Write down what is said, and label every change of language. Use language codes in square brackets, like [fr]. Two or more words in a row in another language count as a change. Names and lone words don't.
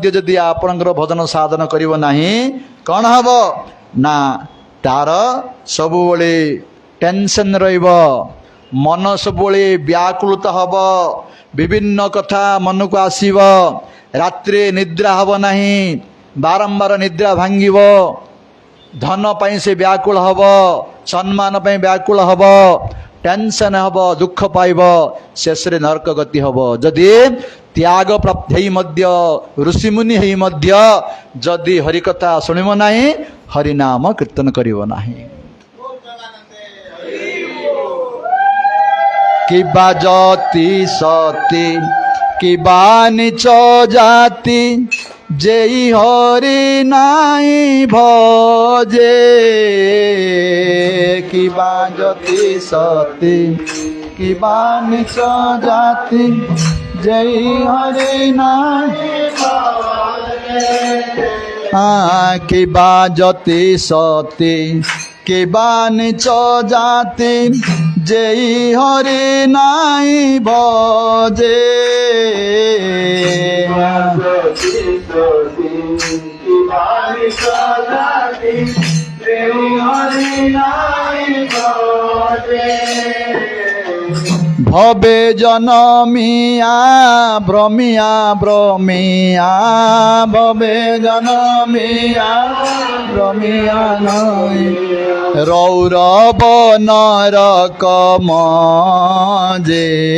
[or] ଯଦି ଆପଣଙ୍କର ଭଜନ ସାଧନ କରିବ ନାହିଁ, କ'ଣ ହବ ନା ତାର ସବୁବେଳେ ଟେନସନ୍ ରହିବ, ମନ ସବୁବେଳେ ବ୍ୟାକୁଳିତ ହବ, ବିଭିନ୍ନ କଥା ମନକୁ ଆସିବ, ରାତ୍ରିରେ ନିଦ୍ରା ହବ ନାହିଁ, ବାରମ୍ବାର ନିଦ୍ରା ଭାଙ୍ଗିବ, ଧନ ପାଇଁ ସେ ବ୍ୟାକୁଳ ହବ, ସମ୍ମାନ ପାଇଁ ବ୍ୟାକୁଳ ହବ, ଟେନସନ୍ ହବ, ଦୁଃଖ ପାଇବ, ଶେଷରେ ନରକ ଗତି ହବ। ଯଦି ତ୍ୟାଗ ପ୍ରାପ୍ତ ହେଇ ମଧ୍ୟ, ଋଷିମୁନି ହେଇ ମଧ୍ୟ ଯଦି ହରିକଥା ଶୁଣିବ ନାହିଁ, ହରିନାମ କୀର୍ତ୍ତନ କରିବ ନାହିଁ। [bn] কিবা যতি সতি কিবা নিচ জাতি যেই হরি নাই ভজে, কিবা যতি সতি কিবা নিচ জাতি যেই হরি নাই কিবা যতি সতি কিবা নিচ জাতি যেই হরি নাই ভজে ভবে জনমিয়া ভ্রমিয়া ভ্রমিয়া ভবে জনমিয়া ভ্রমিয়া নয় রৌরব নরকম যে